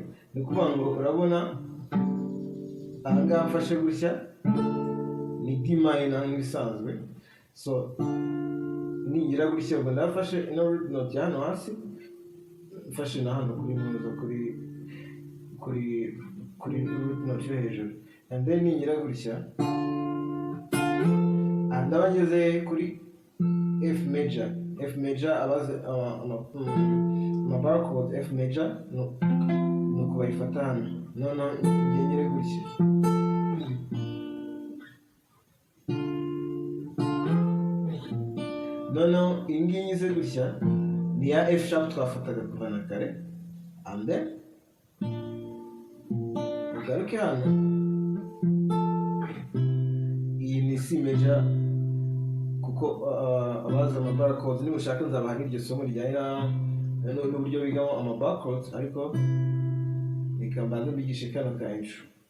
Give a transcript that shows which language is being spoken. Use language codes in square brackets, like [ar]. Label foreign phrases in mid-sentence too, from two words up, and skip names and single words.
[rw] Ni ukuvuga ngo urabona aha ngaha mfashe gutya ni D minor nk'ibisanzwe. So ningira gutya ubwo ndafashe ino [en] root note [rw] ya hano hasi, mfashe na hano kuri muzo kuri [en] root note [rw] yo hejuru, [en] and then [rw] ningira gutya ndaba ngeze kuri F major. F major abaze [en] bar chord [rw] F major nuko bayifata hano. Noneho ngengere gutya noneho iyi ngiyi nyize gutya ni ya F sharp twafataga kuva na kare, [en] and then [rw] ugaruke hano. Iyi ni C major kuko abaza [en] bar chords [rw] nimushaka nzabaha n'iryo somo rijyanye n'uburyo bigamo [en] bar chords, [rw] ariko reka mbanze mbigishe kano ka intro.